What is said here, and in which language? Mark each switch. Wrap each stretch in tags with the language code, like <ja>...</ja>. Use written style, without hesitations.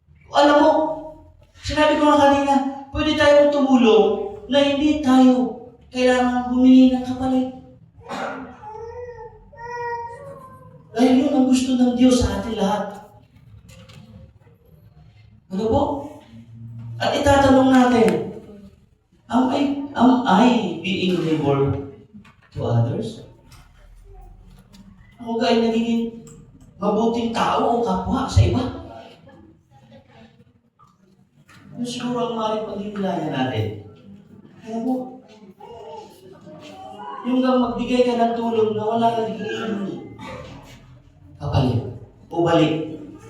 <tl>Alam mo, sinabi ko nga kanina, pwede tayong tumulong na hindi tayo kailangan humingi ng kapalit. Dahil yun ang gusto ng Diyos sa ating lahat. Ano po? At itatanong natin,</tl> <en>am I being neighbor to others?</en> <tl>Ako ba ay nagiging mabuting tao o kapwa sa iba? Yung siguro ang maaaring paghihilayan natin. Ano po? Yung magbigay ka ng tulong na wala kang hinihingi. Kapalit. O balik.</tl>